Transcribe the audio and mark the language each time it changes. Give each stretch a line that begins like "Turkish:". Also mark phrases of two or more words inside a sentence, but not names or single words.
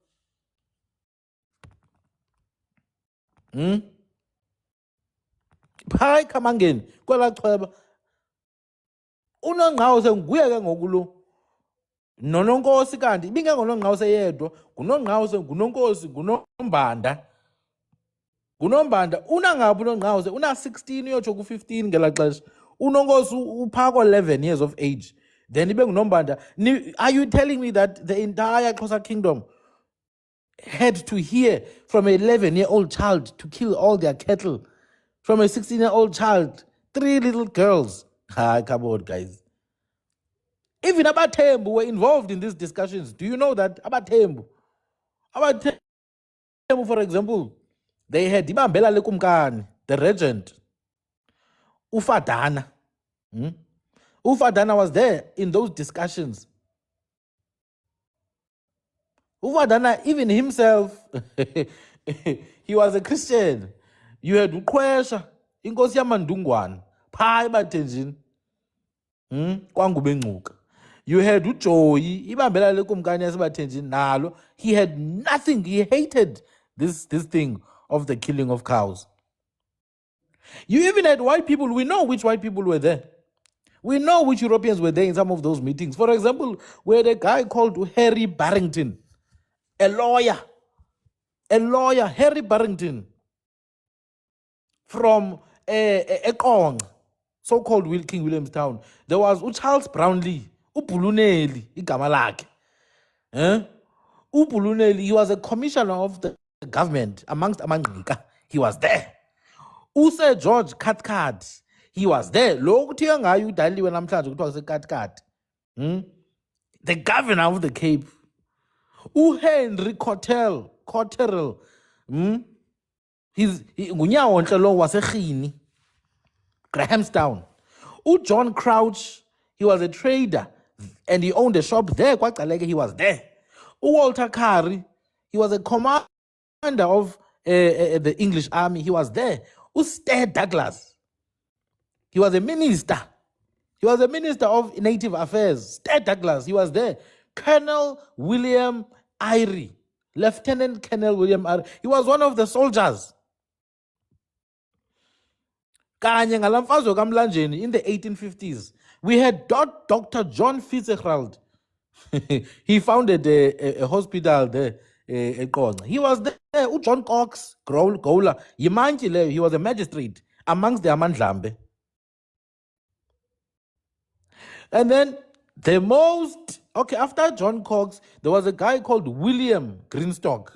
Xhosa: Phaa eKhamangeni kwelaa chweba uNongqawuse nguye ke ngoku lo noNonkosi, kanti ibingengoNongqawuse yedwa, nguNongqawuse, nguNonkosi, nguNombanda. Unangaphi uNongqawuse? Una-16 uyotsho ku-15 ngelaa xesha. uNonkosi uphaa ko-11
English: years of age.
Xhosa: Then ibe nguNombanda.
English: Are you telling me that the entire Xhosa kingdom had to hear from an 11-year-old child to kill all their cattle? From a 16-year-old child, 3 little girls. Come on, guys. Even Abathembu were involved in these discussions. Do you know that? Abathembu, for example, they had
Xhosa: Ibambela Lekumkani,
English: the regent. Ufadana. Ufadana was there in those discussions. Ufadana, even himself, he was a Christian. You had
Xhosa: Ukwesha, Inkosi yaMandungwane, phaa ebathenjini. KwaNgubengcuka.
English: You had
Xhosa: uJoyi, Ibambela Lekumkani yasebathenjini nalo.
English: He had nothing. He hated this thing of the killing of cows. You even had white people. We know which white people were there. We know which Europeans were there in some of those meetings. For example, we had a guy called Harry Barrington, a lawyer, Harry Barrington, from Ekong, so-called King Williamstown. There was Charles Brownlee,
Xhosa: Upuluneli, igama lakhe.
English: Upuluneli, he was a commissioner of the government amongst Amangqika. He was there. Sir George Cathcart, he was there.
Xhosa: Lo kuthiwa ngayo udaliwe namhlanje kuthiwa seCathcart.
English: The governor of the Cape. Henry Cotterell.
Xhosa: He's ngunyawonhle lo waseRhini, Grahamstown.
English: John Crouch, he was a trader and he owned a shop there. KwaGcaleka, he was there. Walter Carey, he was a commander of the English army. He was there. Sir Douglas, he was a minister. He was a minister of native affairs. Sir Douglas, he was there. Colonel William Eyre, Lieutenant Colonel William Eyre, he was one of the soldiers.
Xhosa: Kanye ngalamfazwe kaMlanjeni
English: in the 1850s, we had Dr. John Fitzgerald. He founded a hospital there. He was there. John Cox Gowler, he was a magistrate amongst the Amandlambe. And then after John Cox, there was a guy called William Greenstock.